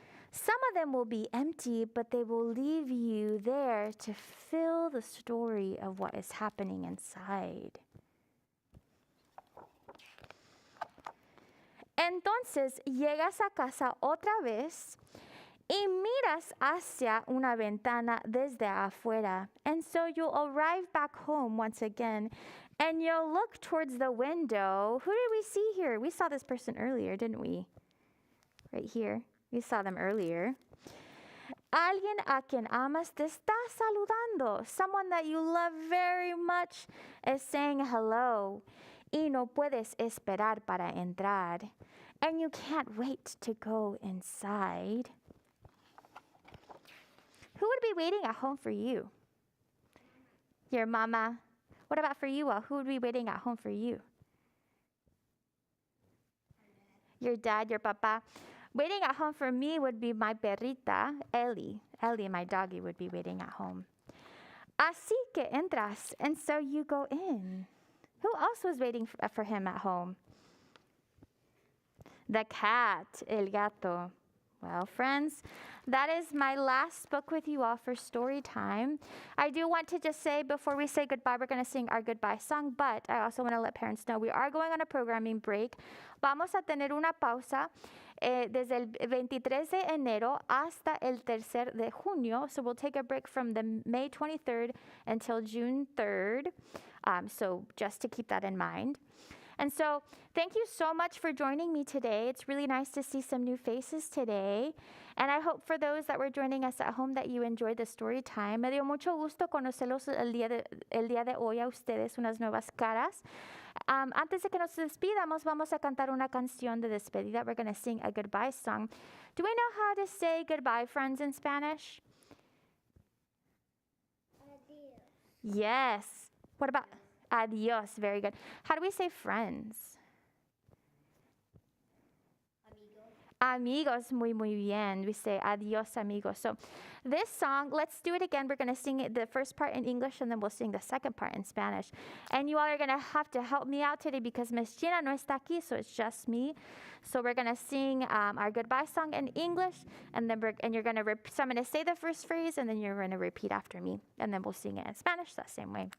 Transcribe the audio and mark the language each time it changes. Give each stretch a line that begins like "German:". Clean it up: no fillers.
English: Some of them will be empty, but they will leave you there to fill the story of what is happening inside.
Spanish: Entonces llegas a casa otra vez y miras hacia una ventana desde afuera.
English: And so you'll arrive back home once again and you'll look towards the window. Who did we see here? We saw this person earlier, didn't we? Right here. We saw them earlier.
Spanish: Alguien a quien amas te está saludando.
English: Someone that you love very much is saying hello.
Spanish: Y no puedes esperar para entrar.
English: And you can't wait to go inside. Who would be waiting at home for you? Your mama. What about for you? Who would be waiting at home for you? Your dad, your papa. Waiting at home for me would be my perrita, Ellie. Ellie, my doggy, would be waiting at home.
Spanish: Así que entras,
English: and so you go in. Who else was waiting for him at home? The cat, el gato. Well, friends, that is my last book with you all for story time. I do want to just say before we say goodbye, we're going to sing our goodbye song, but I also want to let parents know we are going on a programming break.
Spanish: Vamos a tener una pausa desde el 23 de enero hasta el 3 de junio.
English: So we'll take a break from the May 23rd until June 3rd. So just to keep that in mind. And so thank you so much for joining me today. It's really nice to see some new faces today. And I hope for those that were joining us at home that you enjoyed the story time.
Spanish: Me dio mucho gusto conocerlos el día de hoy a ustedes, unas nuevas caras. Antes de que nos despidamos, vamos a cantar una canción de despedida.
English: We're going to sing a goodbye song. Do we know how to say goodbye, friends, in Spanish?
Spanish: Adios.
English: Yes. What about adios? Very good. How do we say friends?
Spanish: Amigos, muy bien.
English: We say
Spanish: adios, amigos.
English: So this song, let's do it again. We're going to sing it, the first part in English, and then we'll sing the second part in Spanish. And you all are going to have to help me out today because Miss Gina
Spanish: no está aquí,
English: so it's just me. So we're going to sing our goodbye song in English, and then you're going to, so I'm going to say the first phrase, and then you're going to repeat after me, and then we'll sing it in Spanish that same way.